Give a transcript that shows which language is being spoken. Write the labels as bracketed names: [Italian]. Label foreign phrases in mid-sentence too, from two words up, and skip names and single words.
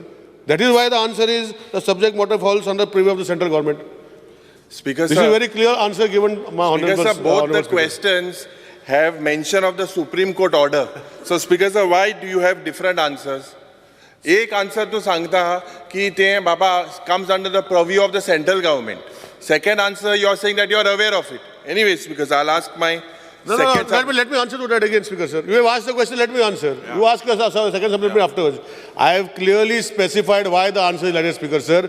[English] That is why the answer is the subject matter falls under purview of the central government. Speaker this sir, is a very clear answer given, my honorable. Speaker sir, both the questions have mention of the Supreme Court order. So, Speaker sir, why do you have different answers? [Marathi] एक answer तो सांगता की ते बाबा [English] comes under the purview of the central government. Second answer, you are saying that you are aware of it. Anyways, because I'll ask my let me answer to that again, Speaker sir. You have asked the question, let me answer. Yeah. You ask us a second supplementary afterwards. I have clearly specified why the answer is like that, Speaker sir.